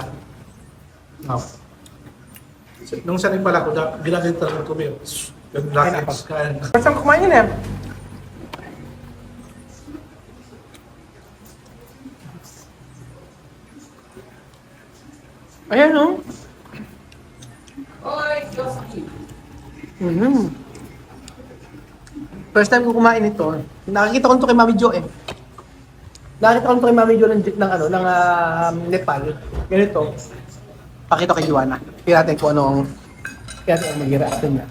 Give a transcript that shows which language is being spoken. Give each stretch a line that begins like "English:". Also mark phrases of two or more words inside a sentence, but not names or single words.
Filipino: No. Nung sa Nepal ako, ginagalit talaga kami. Yung rockets.
English: First time
Filipino: kumain yun eh. Ayan o.
Spanish: Oi, Dios aquí.
English: First time
Filipino: ko kumain ito. Nakakita ko nito kay Mami Jo eh. Nakakita ko nito kay Mami Jo ng Nepal. Ganito. Pakita kay Joanna. Kaya natin kung anong maging reaction niya.